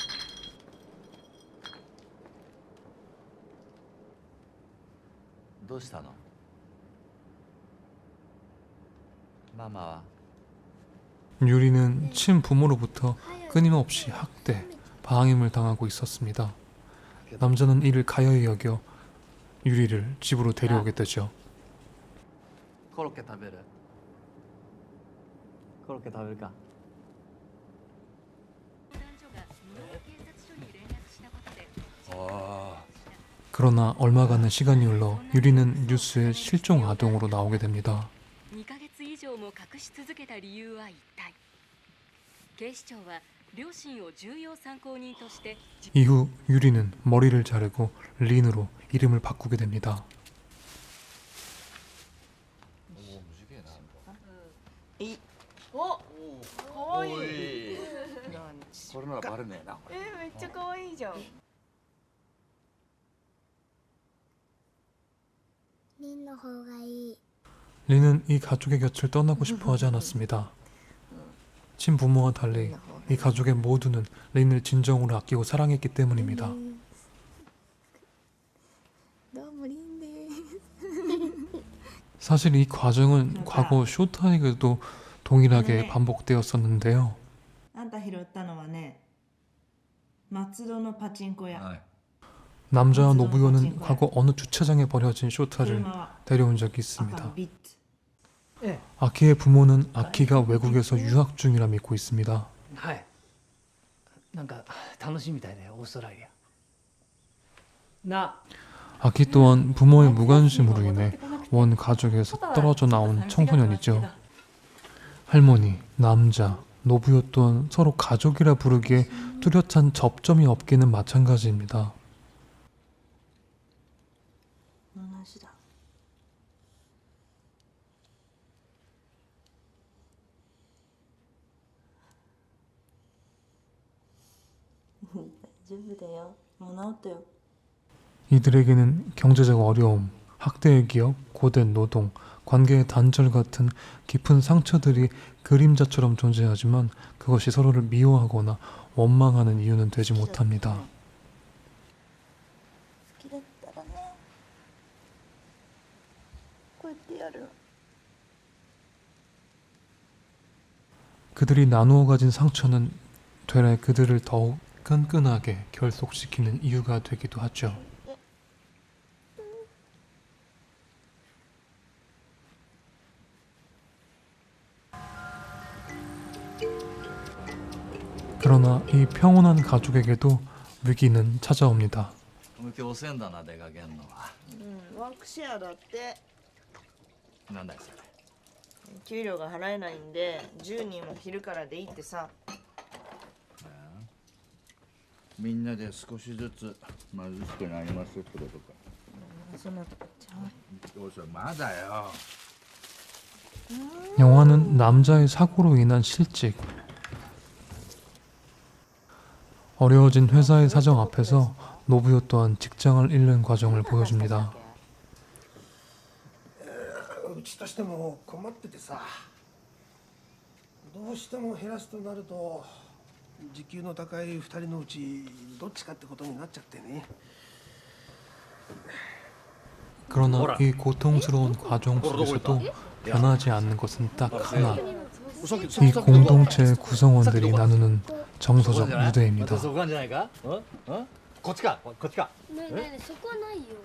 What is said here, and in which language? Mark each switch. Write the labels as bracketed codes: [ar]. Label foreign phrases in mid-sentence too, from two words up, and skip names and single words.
[ko] 유리는 친부모로부터 끊임없이 학대, 방임을 당하고 있었습니다. 남자는 이를 가여이 여겨 유리를 집으로 데려오게 되죠. [ja] コロッケ食べるコロッケ食べるか [ko] 그러나 얼마 가는 시간이 흘러 유리는 뉴스에 실종 아동으로 나오게 됩니다. [ja] 2 ヶ月以上も隠し続けた理由は一体。警視庁は両親を重要参考人として [ko] 이후 유리는 머리를 자르고 린으로 이름을 바꾸게 됩니다. [ja] お、かわいい。これならバレねえなめっちゃかわいいじゃん。 [ko] 린은 이 가족의 곁을 떠나고 싶어 하지 않았습니다. 친부모와 달리 이 가족의 모두는 린을 진정으로 아끼고 사랑했기 때문입니다. 사실 이 과정은 과거 쇼타에게도 동일하게 반복되었었는데요. [ja] あんた拾ったのはね、松戸のパチンコ屋。 [ko] 남자와 노부요는 과거 어느 주차장에 버려진 쇼타를 [ja] 車は [ko] 데려온 적이 [ja] 赤 [ko] 있습니다. [ja] のビッツ。 [ko] 아키의 부모는 아키가 외국에서 유학 중이라 믿고 있습니다. [ja] はいなんか楽しいみたいねオーストラリアな [ko] 아키 또한 부모의 무관심으로 인해 원 가족에서 떨어져 나온 청소년이죠. 할머니, 남자, 노부요 또한 서로 가족이라 부르기에 뚜렷한 접점이 없기는 마찬가지입니다. [ja] 同じだ。大丈夫だよ。もう治ったよ。 [ko] 이들에게는 경제적 어려움, 학대의 기억, 고된 노동, 관계의 단절 같은 깊은 상처들이 그림자처럼 존재하지만 그것이 서로를 미워하거나 원망하는 이유는 되지 못합니다. [ja] 好きだったらね。こうやってやる。 [ko] 그들이 나누어 가진 상처는 되레 그들을 더욱 끈끈하게 결속시키는 이유가 되기도 하죠. 그러나 이 평온한 가족에게도 위기는 찾아옵니다. [ja] 今日遅いんだな出かけんのはうん、ワークシェアだって。なんだよそれ給料が払えないんで、10人も昼からでいいってさ。みんなで少しずつ貧しくなりますってことか。そんなとこちゃう。どうしようまだよ。 [ko] 영화는 남자의 사고로 인한 실직, 어려워진 회사의 사정 앞에서 노부요 또한 직장을 잃는 과정을 보여줍니다. [ja] うちとしても困っててさ、どうしても減らすとなると時給の高い2人のうちどっちかってことになっちゃってね。 [ko] 그러나 이 고통스러운 과정 속에서도 변하지 않는 것은 딱 하나. 이 공동체 구성원들이 나누는 정서적 유대입니다. [ja] そこなんじゃないかこっちかこっちかねえねえねえそこはないよ。